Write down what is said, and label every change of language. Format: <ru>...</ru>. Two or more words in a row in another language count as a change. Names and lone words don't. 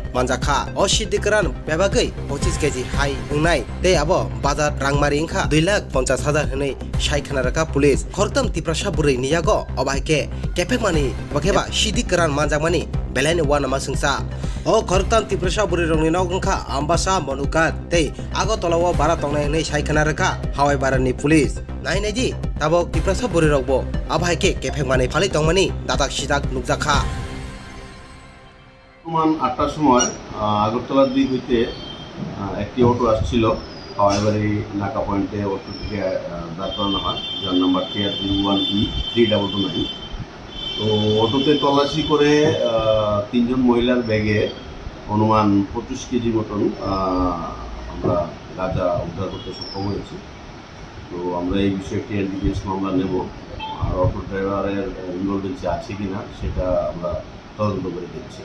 <trp>manjakha o siddikran bebagai 25 kg hai ungnai te abo bazar rangmari ingkha 2,50,000 hinai saikhana raka pulis khortam tiprasa burui ni yago obaike kepek mani bakheba siddikran manjakmani belani wana masungsa o khortam tiprasa burui rongni nogungkha ambasa monuka te agotolawo bara tongnai hinai saikhana raka hawaibarani pulis nai naiji tabok tiprasa burui rokbo abaike kepek mani phali tongmani dadak sidak nukjakha</trp> <bn>মান ৮টার সময় আগরতলার দিক হইতে একটি অটো আসছিল হাওয়াইবাড়ি নাকা পয়েন্টে অটো থেকে দাঁড় করানো হয় যার নাম্বার TR01E3229 তো অটোতে তল্লাশি করে তিনজন মহিলার ব্যাগে অনুমান 25 কেজি মতন আমরা গাঁজা উদ্ধার করতে সক্ষম হয়েছি তো আমরা এই বিষয়ে একটি এনডিপিএস মামলা নেব আর অটো ড্রাইভারের ইনভলভেন্সি আছে কিনা সেটা আমরা তদন্ত করে দেখছি</bn>